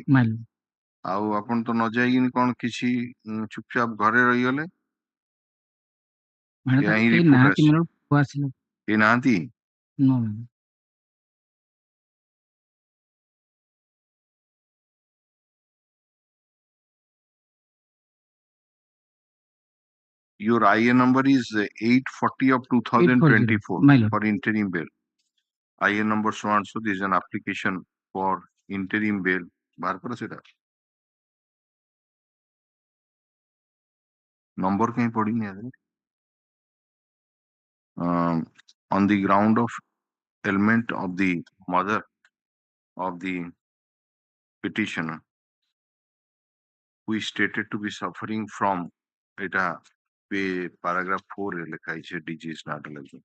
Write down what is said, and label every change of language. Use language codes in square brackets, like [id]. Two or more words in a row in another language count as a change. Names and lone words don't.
[en] My lord. [or] ଆଉ ଆପଣ ତ ନ ଯାଇକିନି କଣ କିଛି ଚୁପଚାପ ଘରେ ରହିଗଲେ? [en] My lord, Yeah, he [or] କେହି report ନାହାନ୍ତି, [en] us. my lord, [or] ପୁଅ ଆସିଲା। କେହି ନାହାନ୍ତି? [en] No, my lord. Your IA number is 840 of 2024 my lord. for interim bail. IA number so and so, this is an application for interim bail. [hi] बाहर करो सेटा। Number कहीं पड़ी नहीं है। [en] On the ground of ailment of the mother of the petitioner, who is stated to be suffering from paragraph 4 disease not allergy.